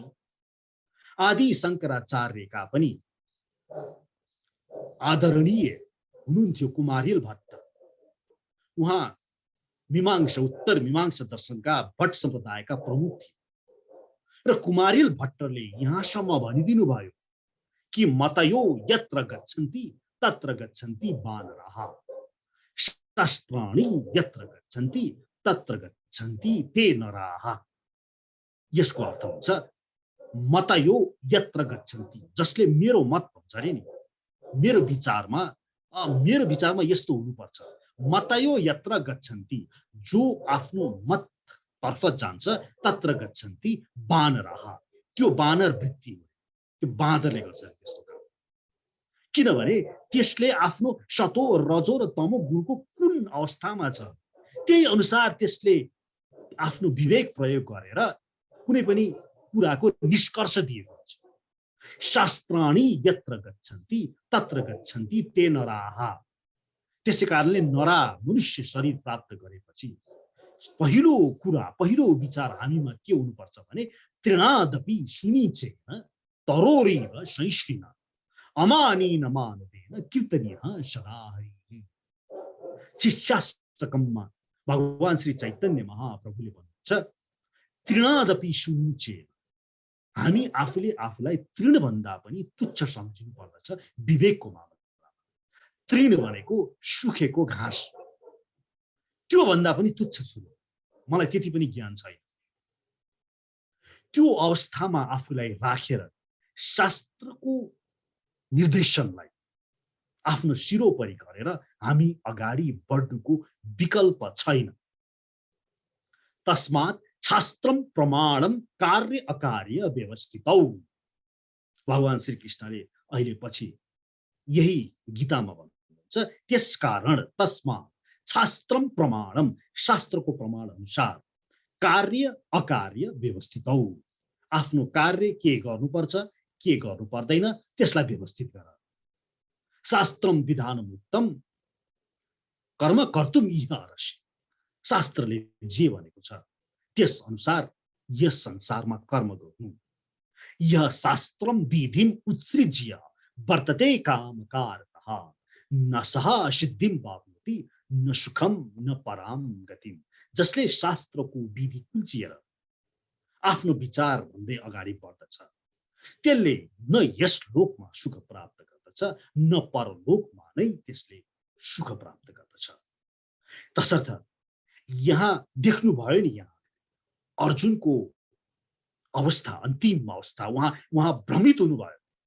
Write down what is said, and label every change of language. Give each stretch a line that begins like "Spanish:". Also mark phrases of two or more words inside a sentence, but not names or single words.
Nepali: आदि शङ्कराचार्यका पनि आदरणीय हुनुहुन्थ्यो कुमारिल भट्ट। उहाँ मीमांसा उत्तर मीमांसा दर्शनका भट्ट सम्प्रदायका प्रमुख थिए र कुमारिल भट्टले यहाँसम्म भनिदिनु भयो कि
Sanskrit: मतयो यत्र गच्छन्ति तत्र गच्छन्ति वानराः, शास्त्राणि यत्र गच्छन्ति तत्र गच्छन्ति ते नराः।
Nepali: यसको अर्थ हुन्छ
Sanskrit: मतयो यत्र गच्छन्ति,
Nepali: जसले मेरो मत भन्छ अरे नि, मेरो विचारमा यस्तो हुनुपर्छ।
Sanskrit: मतयो यत्र गच्छन्ति,
Nepali: जो आफ्नो मत तर्फ जान्छ,
Sanskrit: तत्र गच्छन्ति वानराः,
Nepali: त्यो वानर वृत्ति हो, त्यो बाँदरले गर्छ त्यस्तो काम। किनभने त्यसले आफ्नो सतो रजो र तमो गुणको कुन अवस्थामा छ त्यही अनुसार त्यसले आफ्नो विवेक प्रयोग गरेर कुनै पनि कुराको निष्कर्ष दिएको हुन्छ।
Sanskrit: शास्त्राणि यत्र गच्छन्ति तत्र गच्छन्ति ते नराः।
Nepali: त्यसै कारणले नरा मनुष्य शरीर प्राप्त गरेपछि पहिलो विचार हामीमा के हुनुपर्छ भने
Sanskrit: तृणादपि सुनिचेन तरोरिव संश्रिन अमानेन मानदेन कीर्तनीयः सदा हरिः।
Nepali: शिष्याष्टकममा भगवान श्री चैतन्य महाप्रभुले भन्नुहुन्छ
Sanskrit: तृणादपि सुनिचेन,
Nepali: हामी आफूले आफूलाई तृण भन्दा पनि तुच्छ सम्झिनु पर्दछ विवेकको मामलामा। तृण भनेको सुखेको घाँस, त्यो भन्दा पनि तुच्छ छु, मलाई त्यति पनि ज्ञान छैन। त्यो अवस्थामा आफूलाई राखेर शास्त्रको निर्देशनलाई आफ्नो शिरोपरि गरेर हामी अगाडि बढ्नुको विकल्प छैन।
Sanskrit: तस्मात् शास्त्रम प्रमाणम कार्य अकार्य व्यवस्थितौ।
Nepali: भगवान श्री कृष्णले अहिले पछि यही गीतामा भन्नुहुन्छ, त्यसकारण
Sanskrit: तस्मात् शास्त्रम प्रमाणम,
Nepali: शास्त्रको प्रमाण अनुसार
Sanskrit: कार्य अकार्य व्यवस्थितौ,
Nepali: आफ्नो कार्य के गर्नुपर्छ के गर्नु पर्दैन त्यसलाई व्यवस्थित गर।
Sanskrit: शास्त्रम विधानम उत्तम कर्म कर्तुम इह अर्हसि,
Nepali: शास्त्रले जे भनेको छ त्यस अनुसार यस संसारमा कर्म गर्नु।
Sanskrit: यह शास्त्रम विधिम उत्सृज्य वर्तते कामकारतः न सह सिद्धिम वाप्नोति न सुखम न पराम गतिम।
Nepali: जसले शास्त्रको विधि कुल्चिएर आफ्नो विचार भन्दै अगाडि बढ्दछ त्यसले न यस लोकमा सुख प्राप्त गर्दछ न परलोकमा नै त्यसले सुख प्राप्त गर्दछ। तसर्थ यहाँ देख्नु भयो नि, यहाँ अर्जुनको अवस्था, अन्तिम अवस्था, उहाँ भ्रमित हुनुभयो।